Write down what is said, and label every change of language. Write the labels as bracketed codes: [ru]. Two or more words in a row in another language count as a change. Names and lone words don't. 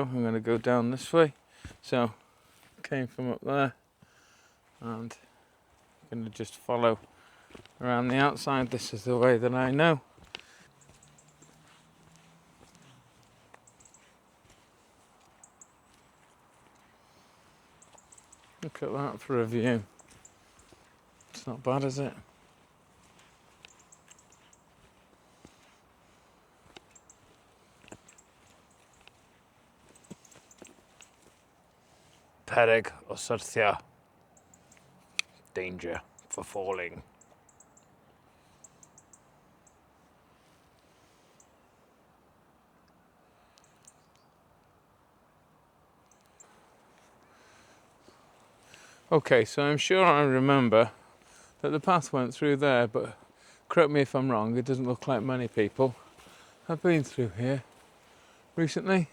[en] I'm going to go down this way. So came from up there and I'm going to just follow around the outside. This is the way that I know. Look at that for a view. It's not bad, is it? [cy] Peryg o syrthio. [en] Danger for falling. Okay, so I'm sure I remember that the path went through there, but correct me if I'm wrong, it doesn't look like many people have been through here recently.